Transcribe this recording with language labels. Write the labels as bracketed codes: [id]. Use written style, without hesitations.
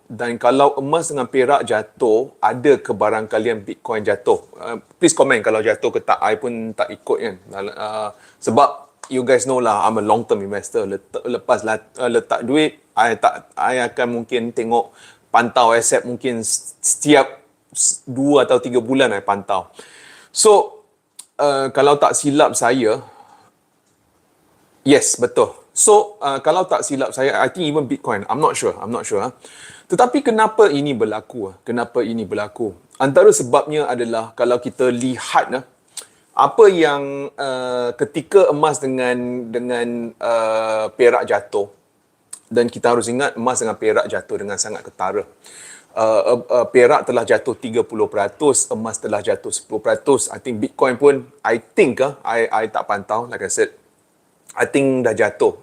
[ms] Dan kalau emas dengan perak jatuh, ada kebarangkalian Bitcoin jatuh. [en] Please comment [ms] kalau jatuh ke tak. I pun tak ikut kan. Sebab [en] you guys know lah, I'm a long term investor. [ms] Lepas letak duit, I akan mungkin tengok, pantau aset mungkin setiap 2 atau 3 bulan I pantau. So, kalau tak silap saya, yes, betul. [en] So, [ms] kalau tak silap saya, [en] I think even Bitcoin, I'm not sure. [ms] Tetapi kenapa ini berlaku? Antara sebabnya adalah kalau kita lihat apa yang ketika emas dengan perak jatuh, dan kita harus ingat emas dengan perak jatuh dengan sangat ketara. Perak telah jatuh 30%, emas telah jatuh 10%. [en] I think Bitcoin pun, I [ms] tak pantau, [en] like I said, I think [ms] dah jatuh.